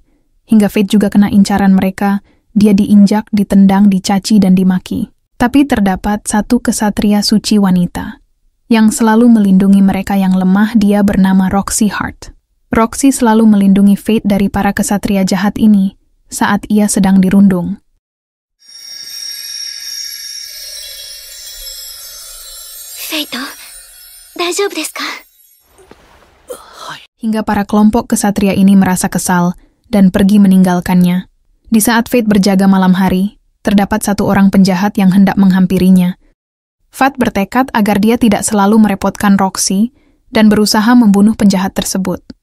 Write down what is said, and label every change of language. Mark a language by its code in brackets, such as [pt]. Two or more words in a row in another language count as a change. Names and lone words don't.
[id] Hingga Fate juga kena incaran mereka, dia diinjak, ditendang, dicaci, dan dimaki. Tapi terdapat satu kesatria suci wanita, yang selalu melindungi mereka yang lemah. Dia bernama Roxy Heart. Roxy selalu melindungi Fate dari para kesatria jahat ini, saat ia sedang dirundung. [ja] Fate, 大丈夫ですか? [id] Hingga para kelompok kesatria ini merasa kesal dan pergi meninggalkannya. Di saat Fate berjaga malam hari, terdapat satu orang penjahat yang hendak menghampirinya. Fate bertekad agar dia tidak selalu merepotkan Roxy dan berusaha membunuh penjahat tersebut.